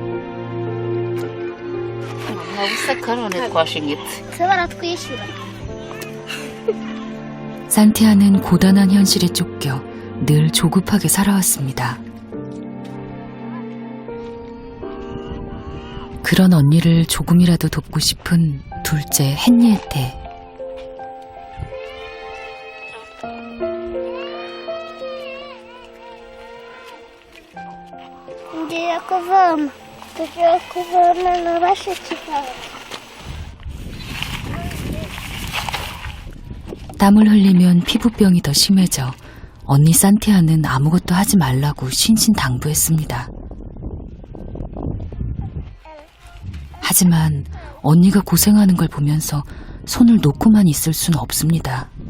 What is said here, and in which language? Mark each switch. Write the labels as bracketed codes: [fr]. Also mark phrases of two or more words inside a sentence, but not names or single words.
[rw] baratwishyura. [ko] 산티아는 고단한 현실에 쫓겨 늘 조급하게 살아왔습니다. 그런 언니를 조금이라도 돕고 싶은 둘째 헨리에테. [rw] Ngiye kuvoma. Tugiye kuvoma na bashiki bawe. [ko] 땀을 흘리면 피부병이 더 심해져 언니 산티아는 아무것도 하지 말라고 신신당부했습니다. 하지만 언니가 고생하는 걸 보면서 손을 놓고만 있을 순 없습니다.